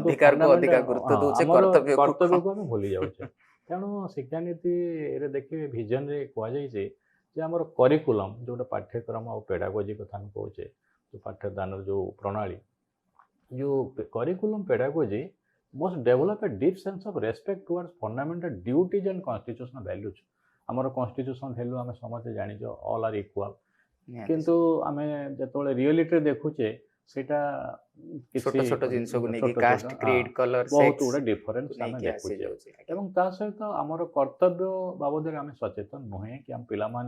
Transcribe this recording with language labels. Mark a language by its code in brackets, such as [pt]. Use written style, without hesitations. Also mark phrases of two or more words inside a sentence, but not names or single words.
[or] ଅଧିକାରକୁ ଅଧିକା ଗୁରୁତ୍ୱ ଦଉଛେ, ଆମର କର୍ତ୍ତବ୍ୟକୁ କର୍ତ୍ତବ୍ୟକୁ ଆମେ ଭୁଲି ଯାଉଛେ। ତେଣୁ ଶିକ୍ଷାନୀତିରେ ଦେଖିବେ ଭିଜନରେ କୁହାଯାଇଛି ଯେ ଆମର କରିକୁଲମ୍ ଯେଉଁଟା ପାଠ୍ୟକ୍ରମ ଆଉ ପେଡାଗୋଜି କଥା ଆମେ କହୁଛେ, ଯେଉଁ ପାଠ୍ୟଦାନର ଯେଉଁ ପ୍ରଣାଳୀ, ଯେଉଁ [en] curriculum pedagogy must develop a deep sense of respect towards fundamental duties and constitutional values. [or] ଆମର [en] constitution value [or] ଆମେ ସମସ୍ତେ ଜାଣିଛ, [en] all are equal, [or] କିନ୍ତୁ ଆମେ ଯେତେବେଳେ ରିଅଲିଟିରେ ଦେଖୁଛେ ସେଇଟା ଛୋଟ ଛୋଟ ଜିନିଷକୁ ନେଇକି ଛୋଟ [en] caste, creed, colour, [or] ବହୁତ ଗୁଡେ ଡିଫରେନ୍ସ ଆମେ ଦେଖୁଛେ ଯାଉଛି। ଏବଂ ତା ସହିତ ଆମର କର୍ତ୍ତବ୍ୟ ବାବଦରେ ଆମେ ସଚେତନ ନୁହେଁ କି ଆମ ପିଲାମାନେ।